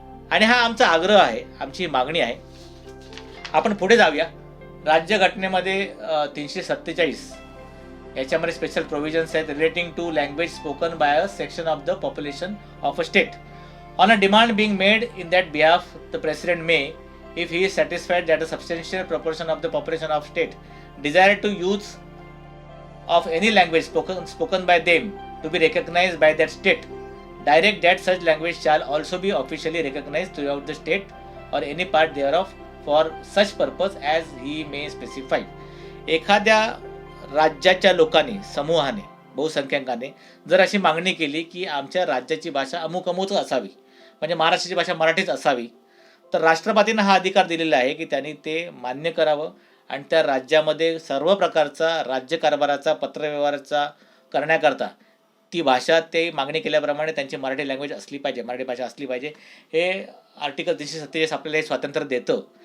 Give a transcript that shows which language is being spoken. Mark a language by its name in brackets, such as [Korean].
[Marathi] आणि हा आमचा आग्रह आहे, आमची मागणी आहे. आपण पुढे जाऊया. राज्यघटनेमध्ये 347 याच्यामध्ये स्पेशल प्रोव्हिजन्स आहेत [English] Relating to language spoken by a section of the population of a state on a demand being made in that behalf. The president may, if he is satisfied that a substantial proportion of the population of state desire to use of any language spoken by them to be recognized by that state, direct that such language shall also be officially recognized throughout the state or any part thereof for such purpose as he may specify. [Marathi] एखाद्या राज्याच्या लोकांनी, समूहाने, बहुसंख्याकाने जर अशी मागणी केली की आमच्या राज्याची भाषा अमुक अमुक असावी, म्हणजे महाराष्ट्राची भाषा मराठीच असावी, तर राष्ट्रपतींना हा अधिकार दिलेला आहे की त्यांनी ते मान्य करावं आणि त्या राज्यामध्ये सर्व प्रकारचा राज्यकारभाराचा, पत्रव्यवहाराचा करण्याकरता ती भाषा ते मागणी केल्याप्रमाणे त्यांची मराठी लँग्वेज असली पाहिजे, मराठी भाषा असली पाहिजे. हे आर्टिकल 347 आपल्याला हे स्वातंत्र्य देतं.